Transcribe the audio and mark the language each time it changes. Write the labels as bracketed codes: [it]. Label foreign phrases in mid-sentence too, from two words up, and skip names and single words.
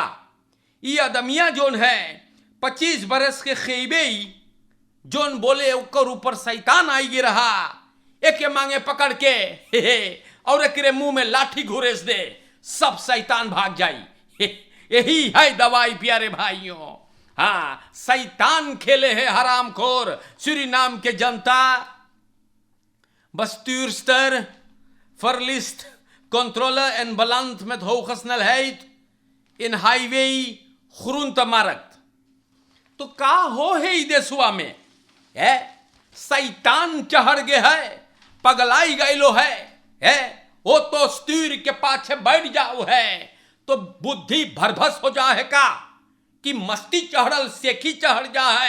[hns] ये आदमिया जोन है 25 बरस के खैबे जोन बोले ओकर ऊपर शैतान आई रहा, एक मांगे पकड़ के और एक मुंह में लाठी घुरेस दे, सब शैतान भाग जाई। यही है दवाई प्यारे भाइयों। हाँ, शैतान खेले है हरामखोर सूरीनाम के जनता। [nl] Bestuurster verliest controle en balans met hoge snelheid in highway groentemarkt. [hns] तो का हो है ई देशवा में है, शैतान चढ़ गए है, पगलाई गईलो है वो तो स्टीर के पाछे बैठ जाओ है तो बुद्धि भरभस हो जा है का कि मस्ती चढ़ल सेखी चढ़ जा है।